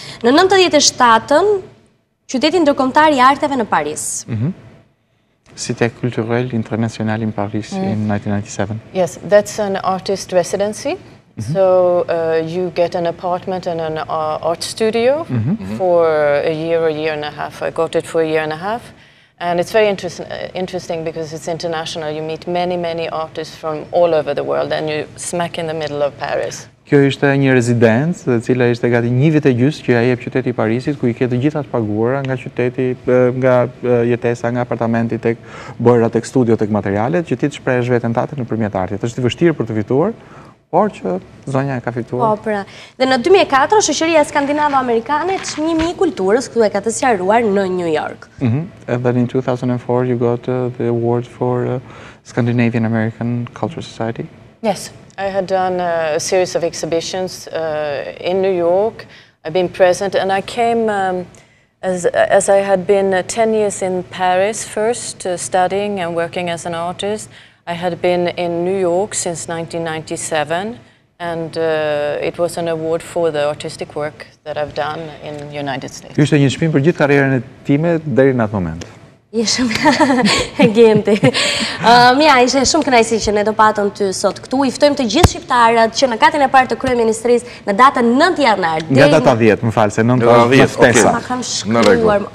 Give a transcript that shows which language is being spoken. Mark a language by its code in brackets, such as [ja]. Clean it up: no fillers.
[sq] Në 97-ën, qyteti ndërkombëtar i arteve në Paris. [en] Cité culturelle internationale in Paris in 1997. Yes, that's an artist residency. So you get an apartment and an art studio for a year and a half. I got it for a year and a half. And it's very interesting because it's international. You meet many artists from all over the world, and you're smack in the middle of Paris. [sq] Kjo ishte një rezidencë, e cila ishte gati 1 vit e gjysmë që ai jep qyteti i Parisit, ku i ke të gjitha të paguara nga qyteti, nga jetesa, nga apartamenti tek bojra, tek studio, tek materialet, që ti të shprehësh veten tate nëpërmjet artit. Është i vështirë për të fituar, por që zonja e ka fituar. Po, pra. Dhe në 2004, shoqëria skandinavo-amerikane çmimi i kulturës, këtu e ka të sqaruar në New York. [en] And then in 2004 you got the award for Scandinavian American Cultural Society. Yes, I had done a series of exhibitions in New York. I've been present, and I came as I had been 10 years in Paris first, studying and working as an artist. I had been in New York since 1997, and it was an award for the artistic work that I've done in the United States. [sq] Ky ishte një çmim për gjithë karrierën e time deri në atë moment. Ishëm e gjenti. Mia, ishte shumë kënaqësi që ne do patëm ty sot këtu. I ftojmë të gjithë shqiptarët që në katin e parë të Kryeministrisë në datën 9 janar. Nga data 10, më falë, se 9 është ftesa. Ma kam shkruar.